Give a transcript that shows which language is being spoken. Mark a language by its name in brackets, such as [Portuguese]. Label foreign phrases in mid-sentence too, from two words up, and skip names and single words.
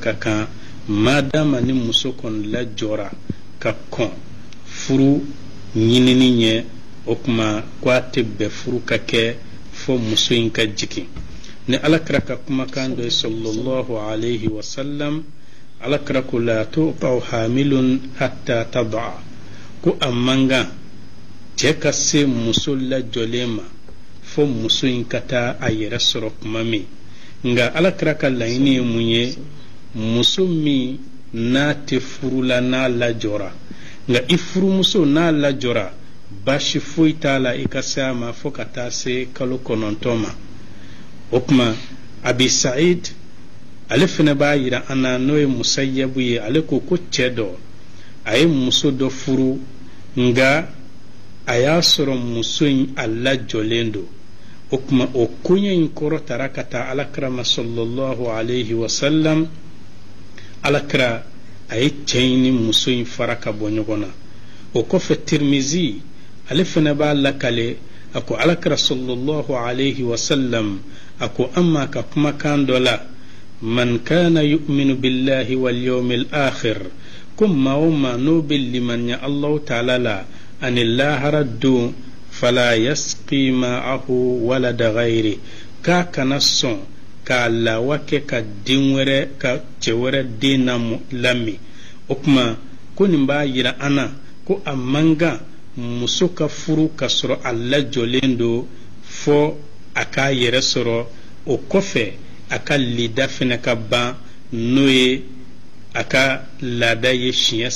[Bambara] ka kan madama ni muso kɔni lajɔra ka kɔn furu ɲinini ɲɛ o kuma ko a tɛ bɛn furu ka kɛ fo muso in ka jigin ni alakira ka kumakan dɔ ye [Arabic] صلى الله عليه وسلم [Bambara] alakira ko [Arabic] لا توطأ حامل حتى [Bambara] tadaa ko a man kan cɛ ka se muso lajɔlen ma fo muso in ka taa a yɛrɛ sɔrɔ kuma min nka alakira ka laɲini ye mun ye muso min n'a tɛ furu la n'a lajɔra nka i furumuso n'a lajɔra baasi foyi t'a la i ka se a ma fo ka taa se kalo 9 ma o kuma abi sa'id ale fana b'a yira an na n'o ye musayyabu ye ale ko cɛ dɔ a ye muso dɔ furu nka a y'a sɔrɔ muso in a lajɔlen don o kuma o koɲɛ in kɔrɔ tara ka taa alakira ma [Arabic] صلى الله عليه وسلم [Bambara] alakira a ye cɛ in ni muso in fara ka bɔ ɲɔgɔn na o kɔfɛ tirmizi ale fana b'a lakale a ko alakira [Arabic] صلى الله عليه وسلم [Bambara] a ko an ma ka kumakan dɔ la [Arabic] من كان يؤمن بالله واليوم الآخر [Bambara] ko maa o maa n'o bɛ limaniya allahu taala la ani lahara don fala [Arabic] يسقي ماءه ولد غيره [Bambara] k'a kana sɔn k'a lawa kɛ ka den wɛrɛ ka cɛ wɛrɛ den lami o kuma ko nin b'a yira an na ko a man kan muso ka furu ka sɔrɔ a lajɔlen don fo a k'a yɛrɛ sɔrɔ o kɔfɛ a ka lida fana ka ban n'o ye a ka laada ye siɲɛ